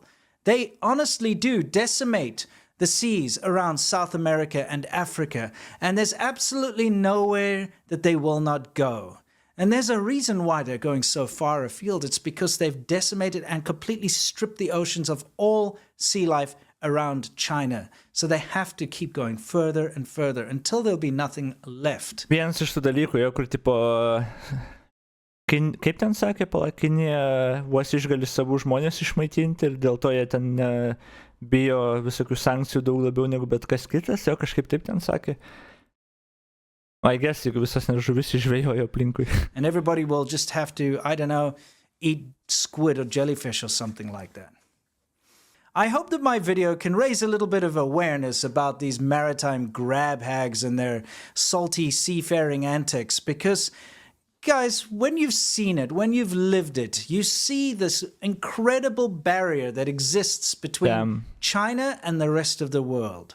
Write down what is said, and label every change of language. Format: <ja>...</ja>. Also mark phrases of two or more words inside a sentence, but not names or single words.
<en>They honestly do decimate the seas around South America and Africa, and there's absolutely nowhere that they will not go. And there's a reason why they're going so far afield. It's because they've decimated and completely stripped the oceans of all sea life around China. So they have to keep going further and further until there'll be nothing left.</en> <lt>Vienas iš tų dalykų, jo, kur tipo, kaip ten sakė, Kinija vos išgali savų žmonės išmaitinti ir dėl to jie ten bijo visokių sankcijų daug labiau negu bet kas kitas, jo kažkaip taip ten sakė.</lt> <en>I guess,</en> <lt>jeigu visas žuvis išžvejojo aplinkui.</lt> <en>And everybody will just have to, I don't know, eat squid or jellyfish or something like that. I hope that my video can raise a little bit of awareness about these maritime grab hags and their salty seafaring antics, because guys, when you've seen it, when you've lived it, you see this incredible barrier that exists between China and the rest of the world.</en>